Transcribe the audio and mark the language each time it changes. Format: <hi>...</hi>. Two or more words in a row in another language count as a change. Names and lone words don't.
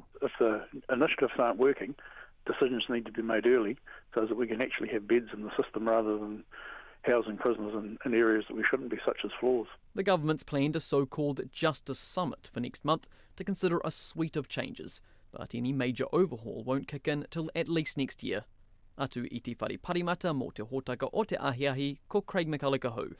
<en>If the initiatives aren't working, decisions need to be made early so that we can actually have beds in the system rather than housing prisoners in areas that we shouldn't be, such as floors. The government's planned a so-called Justice Summit for next month to consider a suite of changes, but any major overhaul won't kick in till at least next year.</en> <mi>Atu i te whare parimata mō te hōtaka o te ahiahi, ko Craig McCulloch.</mi>